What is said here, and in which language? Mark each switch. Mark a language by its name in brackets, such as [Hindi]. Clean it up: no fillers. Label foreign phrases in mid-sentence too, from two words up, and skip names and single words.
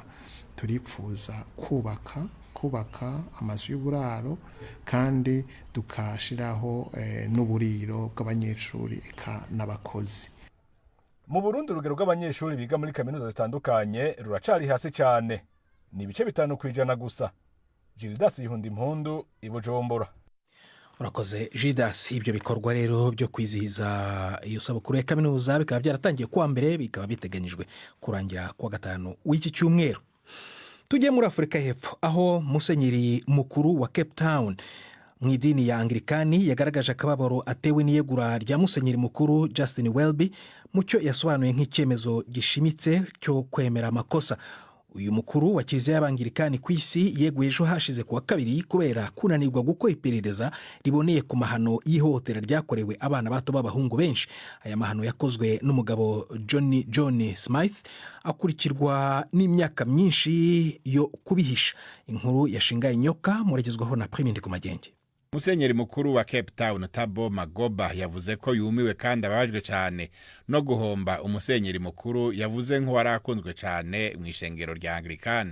[Kinyarwanda] Turipfuza kubaka amazu y'uburaro kandi tukashiraho n'uburiro bw'abanyeshuri eka n'abakozi. Mu Burundi urugero rw'abanyeshuri biga muri kaminuza zitandukanye ruracari hasi cyane, ni ibice 5% gusa. Gildas Yihunda Impundu i Bujumbura. Urakoze Gildas. Ibyo bikorwa rero byo kwizihiza iyo sabukuru ya kaminuza bikaba byaratangiye kuwa mbere bikaba biteganyijwe kurangira kuwa gatanu w'iki cyumweru. Tujye muri Afurika y'Epfo aho Musenyeri mukuru wa Cape Town mu idini ya Anglikani yagaragaje akababaro atewe n'iyegura rya Musenyeri mukuru Justin Welby mu cyo yasobanuye nk'icyemezo gishimitse cyo kwemera amakosa. Uyu mukuru wa Kiliziya y'Abanglikani ku isi yeguye ejo hashize kuwa kabiri kubera kunanirwa gukora iperereza riboneye ku mahano y'ihohotera ryakorewe abana bato b'abahungu benshi. Aya mahano yakozwe n'umugabo John Smith akurikirwa n'imyaka myinshi yo kubihisha. Inkuru yashingaye inyoka muregezwaho na Prime Ndikumagenge. Musenyeri mukuru wa Cape Town Thabo Magoba yavuze ko yumiwe kandi abajwe cyane no guhomba umusenyeri mukuru yavuze nk'uwarakunzwe cyane mu ishengero rya Anglikani.